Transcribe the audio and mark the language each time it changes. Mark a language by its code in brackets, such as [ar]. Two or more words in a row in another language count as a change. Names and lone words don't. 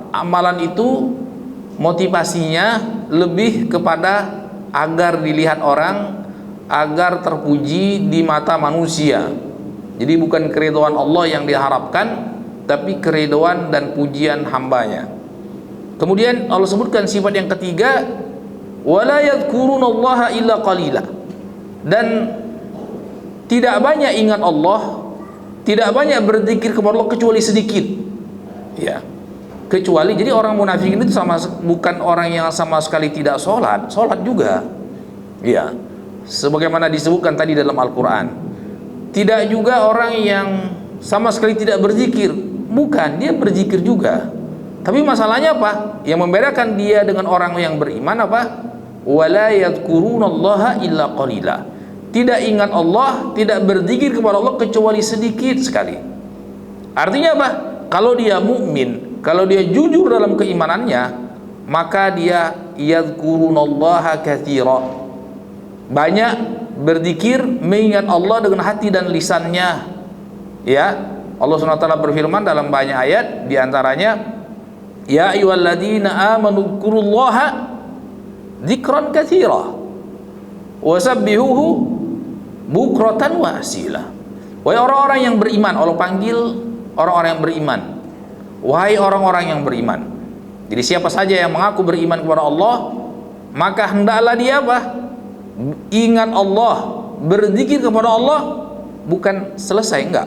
[id] Amalan itu motivasinya lebih kepada agar dilihat orang, agar terpuji di mata manusia. Jadi bukan keridhaan Allah yang diharapkan, tapi keridhaan dan pujian hambanya. Kemudian Allah sebutkan sifat yang ketiga, [ar] ولا يذكرون الله إلا قليلا. [id] Dan tidak banyak ingat Allah, tidak banyak berzikir kepada Allah kecuali sedikit. Ya. Kecuali, jadi orang munafik itu bukan orang yang sama sekali tidak sholat juga. Ya. Sebagaimana disebutkan tadi dalam Al-Quran. Tidak juga orang yang sama sekali tidak berzikir, bukan, dia berzikir juga. Tapi masalahnya apa? Yang membedakan dia dengan orang yang beriman apa? [ar] ولا يذكرون الله إلا قليلا. [id] Tidak ingat Allah, tidak berzikir kepada Allah kecuali sedikit sekali. Artinya apa? Kalau dia mukmin, kalau dia jujur dalam keimanannya, maka dia [ar] يذكرون الله كثيرا. [id] Banyak berzikir, mengingat Allah dengan hati dan lisannya. Ya, Allah SWT berfirman dalam banyak ayat, di antaranya [ar] يا أيها الذين آمنوا اذكروا الله ذكرا كثيرا وسبحوه بكرة وأصيلا. [id] Wahai orang-orang yang beriman, Allah panggil orang-orang yang beriman. Wahai orang-orang yang beriman. Jadi siapa saja yang mengaku beriman kepada Allah, maka hendaklah dia apa? Ingat Allah, berzikir kepada Allah, bukan selesai, enggak.